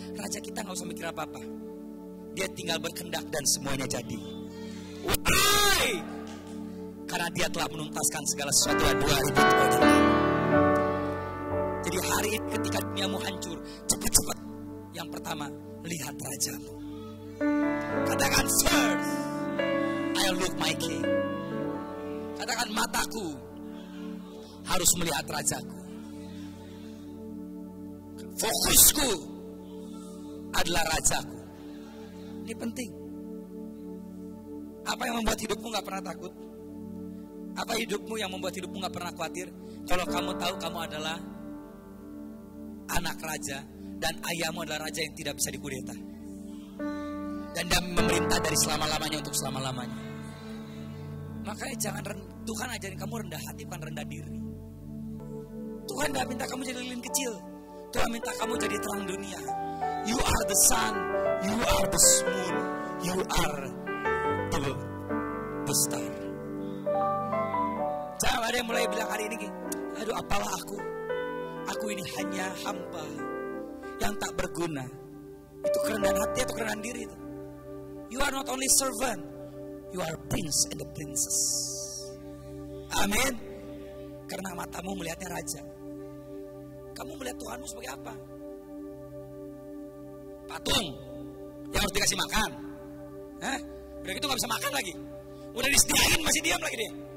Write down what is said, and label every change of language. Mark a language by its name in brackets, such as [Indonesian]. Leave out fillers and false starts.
[Indonesian] Raja kita gak usah mikir apa-apa. Dia tinggal berkehendak dan semuanya jadi. Why? Karena dia telah menuntaskan segala sesuatu yang 2000 tahun. Jadi hari ini ketika duniamu hancur, cepat-cepat yang pertama lihat rajamu. [English] Katakan first, I look my king. [Indonesian] Katakan mataku harus melihat rajaku. Fokusku adalah rajaku. Ini penting. Apa yang membuat hidupmu gak pernah takut? Apa hidupmu yang membuat hidupmu gak pernah khawatir? Kalau kamu tahu kamu adalah anak raja dan ayahmu adalah raja yang tidak bisa dikudeta. Dan dia memerintah dari selama-lamanya untuk selama-lamanya. Makanya Tuhan ajarin kamu rendah hati bukan rendah diri. Tuhan gak minta kamu jadi lilin kecil. Tuhan minta kamu jadi terang dunia. [English] You are the sun, you are the moon, you are the star. [Indonesian] Jangan ada yang mulai bilang hari ini, aduh apalah aku ini hanya hamba yang tak berguna. Itu kerendahan hati atau kerendahan diri itu. [English] You are not only servant, you are prince and the princess. [Indonesian] Amin. Karena matamu melihatnya raja. Kamu melihat Tuhanmu sebagai apa? Patung yang harus dikasih makan. Udah gitu gak bisa makan lagi. Udah disediain masih diam lagi dia.